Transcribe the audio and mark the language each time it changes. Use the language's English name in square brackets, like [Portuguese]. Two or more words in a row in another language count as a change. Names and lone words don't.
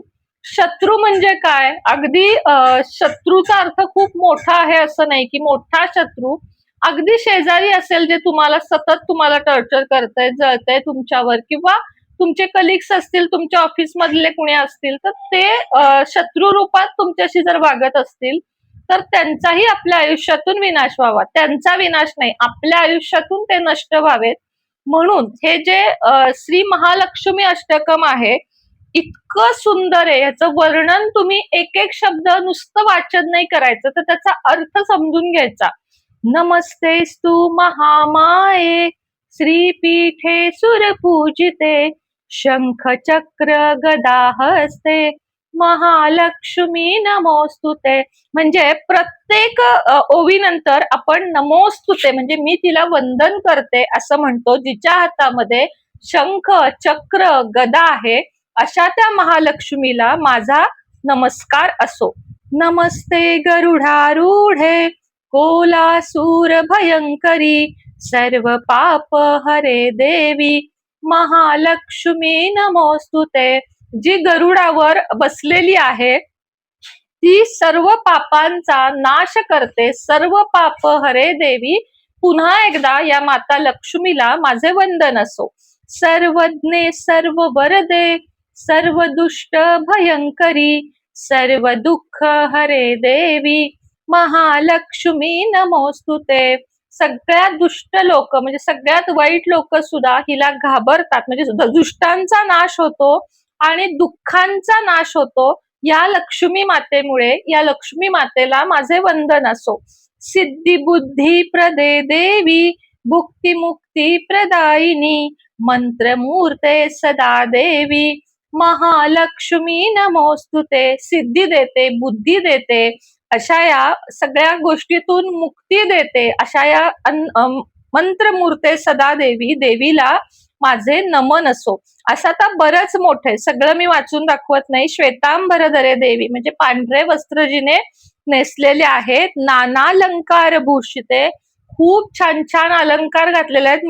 [Marathi] शत्रू म्हणजे काय, अगदी शत्रूचा अर्थ खूप मोठा आहे असं नाही, की मोठा शत्रू अगदी शेजारी असेल, जे तुम्हाला सतत तुम्हाला टॉर्चर करतंय, जळतंय तुमच्यावर, किंवा तुमचे कलिग्स असतील, तुमच्या ऑफिस मधले कुणी असतील, तर ते शत्रू रूपात तुमच्याशी जर वागत असतील, तर त्यांचाही आपल्या आयुष्यातून विनाश व्हावा. त्यांचा विनाश नाही, आपल्या आयुष्यातून ते नष्ट व्हावेत. म्हणून हे जे श्री महालक्ष्मी अष्टकम आहे, इतकं सुंदर आहे. याचं वर्णन तुम्ही एक शब्द नुसतं वाचन नाही करायचं, तर त्याचा अर्थ समजून घ्यायचा. [Sanskrit] नमस्तेस्तु महामाये श्रीपीठे सुरपूजिते शंख चक्र गदा हस्ते महालक्ष्मी नमोस्तुते. [Marathi] म्हणजे प्रत्येक ओवीनंतर आपण नमोस्तुते म्हणजे मी तिला वंदन करते असं म्हणतो. जिच्या हातामध्ये शंख, चक्र, गदा आहे, अशा त्या महालक्ष्मीला माझा नमस्कार असो. [Sanskrit] नमस्ते गरुडारूढे कोलासूर भयंकरी सर्व पाप हरे देवी महालक्ष्मी नमोस्तुते. [Marathi] जी गरुडावर बसलेली आहे ती सर्व पापांचा नाश करते. [Sanskrit] सर्व पाप हरे देवी. [Marathi] पुन्हा एकदा या माता लक्ष्मीला माझे वंदन असो. [Sanskrit] सर्वज्ञे सर्व वरदे सर्व दुष्ट भयंकरी, सर्व दुःख हरे देवी, महालक्ष्मी नमोस्तुते. [Marathi] सगळ्यात दुष्ट लोक म्हणजे सगळ्यात वाईट लोक सुद्धा हिला घाबरतात, म्हणजे दुष्टांचा नाश होतो आणि दुःखांचा नाश होतो या लक्ष्मी मातेमुळे. या लक्ष्मी मातेला माझे वंदन असो. [Sanskrit] सिद्धी बुद्धी प्रदे देवी, भुक्ती मुक्ती प्रदायिनी, मंत्रमूर्ते सदा देवी, महालक्ष्मी नमोस्तुते. [Marathi] सिद्धी देते, बुद्धी देते, अशा या सगळ्या गोष्टीतून मुक्ती देते, अशा या [Sanskrit] मंत्रमूर्ते सदा देवी, [Marathi] देवीला माझे नमन असो. असं आता बरंच मोठे, सगळं मी वाचून दाखवत नाही. [Sanskrit] श्वेतांबरधरे देवी [Marathi] म्हणजे पांढरे वस्त्र जिने नेसलेले आहेत, [Sanskrit] नानालंकार भूषिते, [Marathi] खूप छान छान अलंकार घातलेले आहेत.